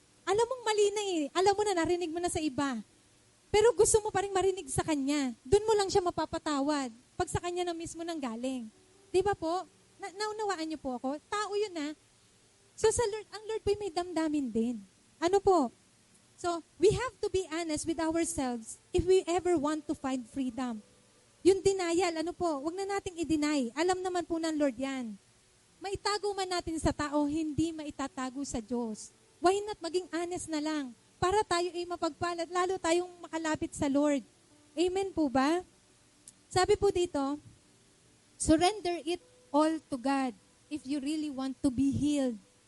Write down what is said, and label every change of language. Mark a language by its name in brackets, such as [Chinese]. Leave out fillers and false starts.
[Filipino] Alam mong mali na alam mo na, narinig mo na sa iba. Pero gusto mo pa rin marinig sa Kanya. Doon mo lang siya mapapatawad. Pag sa Kanya na mismo nang galing. Di ba po? Naunawaan niyo po ako? Tao yun So sa Lord, ang Lord po'y may damdamin din. Ano po? [English] So, we have to be honest with ourselves if we ever want to find freedom. [Filipino] Yung denial, ano po? Huwag na nating i-deny. Alam naman po ng Lord yan. Maitago man natin sa tao, hindi maitatago sa Diyos. [English] Why not [Filipino] maging honest na lang? Para tayo ay mapagpalad, lalo tayong makalapit sa Lord. Amen po ba? Sabi po dito, [English] surrender it all to God if you really want to be healed.